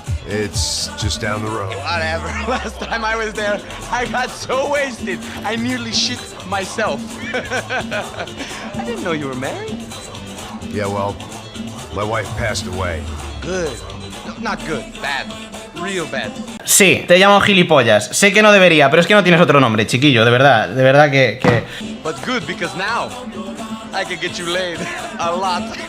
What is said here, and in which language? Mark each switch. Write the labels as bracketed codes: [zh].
[en] It's just down the road. Whatever. Last time I was there, I got so wasted, I nearly shit myself. I didn't know you were married. Yeah, well, my wife passed away. Good. No, not good. Bad. Real bad. [es] Sí, te llamo gilipollas. Sé que no debería, pero es que no tienes otro nombre, chiquillo. De verdad que... [en] But good, because now I can get you laid a lot.